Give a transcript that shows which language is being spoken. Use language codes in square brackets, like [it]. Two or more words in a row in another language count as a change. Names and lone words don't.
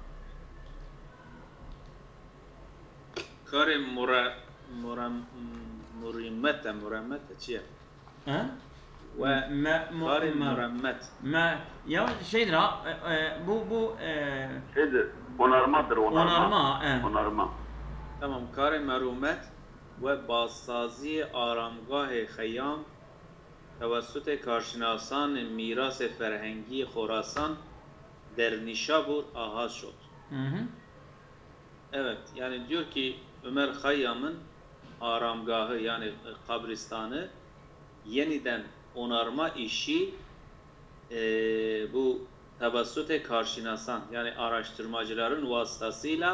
[fa] کار مرمت چیه? Ha? و کار مرمت. [tr] Ya şeydir ha, bu Şeydir, onarmadır, onarma. Onarma. [fa] Tamam. کار مرمت و بازسازی آرامگاه خیام توسط کارشناسان میراث فرهنگی خراسان در نیشابور آغاز شد. Hı hı. [tr] Evet, yani diyor ki Ömer Khayyam'ın aramgahı yani kabristanı yeniden onarma işi bu [fa] توسط کارشناسان [tr] yani araştırmacıların vasıtasıyla